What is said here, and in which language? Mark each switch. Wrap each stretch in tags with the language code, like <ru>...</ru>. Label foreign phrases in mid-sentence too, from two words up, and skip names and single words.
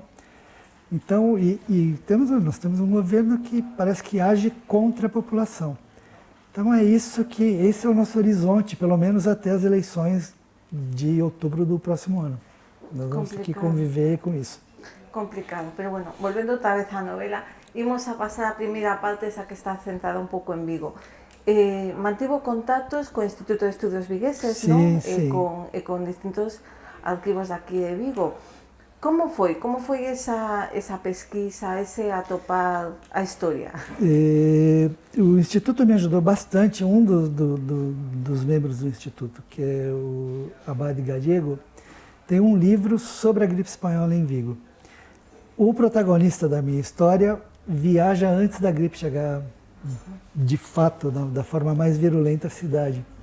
<pt>Então, nós temos um governo que parece que age contra a população. Então esse é o nosso horizonte, pelo menos até as eleições de outubro do próximo ano. Nós vamos ter que conviver com isso. Complicado,</pt> <es>pero bueno,</es> <gl>volvendo outra vez á novela, imos a pasar a primeira parte, esa que está centrada un pouco en Vigo. Mantivo contactos co Instituto de Estudios Vigueses, Sí, non? sí. E con distintos arquivos daqui de Vigo. Como foi esa pesquisa, ese atopar a historia?</gl> <pt>O Instituto me ajudou bastante, um dos membros do Instituto, que é o Abade Gallego, tem um livro sobre a gripe espanhola em Vigo. O protagonista da minha história viaja antes da gripe chegar, de fato, da forma mais virulenta à cidade.</pt>